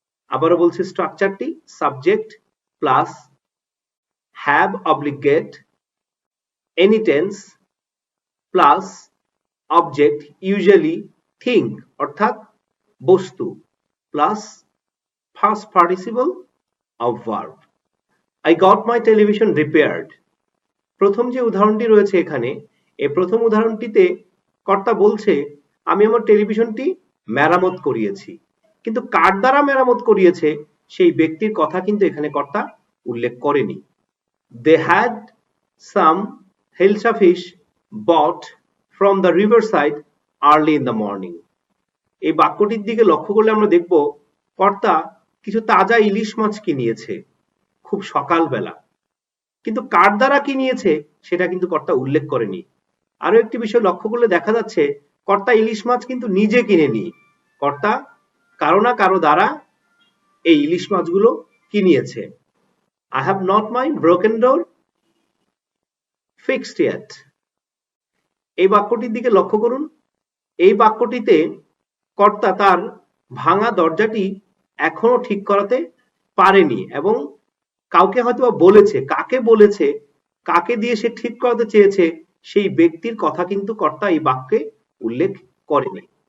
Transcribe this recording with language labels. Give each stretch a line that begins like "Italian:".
Bangla: আবারও বলছি স্ট্রাকচারটি
English: subject plus have oblique get, any tense plus object usually thing
Bangla: অর্থাৎ বস্তু
English: Plus first participle of verb. I got my television repaired.
Bangla: প্রথম যে উদাহরণটি রয়েছে এখানে, এই প্রথম উদাহরণটিতে কর্তা বলছে আমি আমার টেলিভিশনটি মেরামত করিয়েছি, কিন্তু কার দ্বারা মেরামত করিয়েছে সেই ব্যক্তির কথা কিন্তু এখানে কর্তা উল্লেখ করেনি।
English: They had some hilsa fish bought from the riverside early in the morning.
Bangla: এই বাক্যটির দিকে লক্ষ্য করলে আমরা দেখব কর্তা কিছু তাজা ইলিশ মাছ কিনিয়েছে খুব সকালবেলা, কিন্তু কার দ্বারা কিনিয়েছে সেটা কিন্তু কর্তা উল্লেখ করেনি। আরো একটি বিষয় লক্ষ্য করলে দেখা যাচ্ছে কর্তা ইলিশ মাছ কিন্তু নিজে কিনেনি, কর্তা কারো না কারো দ্বারা এই ইলিশ মাছগুলো কিনিয়েছে।
English: I have not my broken door fixed yet.
Bangla: এই বাক্যটির দিকে লক্ষ্য করুন। এই বাক্যটিতে কর্তা তার ভাঙা দরজাটি এখনো ঠিক করাতে পারেনি এবং কাউকে হয়তো বলেছে, কাকে বলেছে, কাকে দিয়ে সে ঠিক করাতে চেয়েছে সেই ব্যক্তির কথা কিন্তু কর্তা এই বাক্যে উল্লেখ করেনি।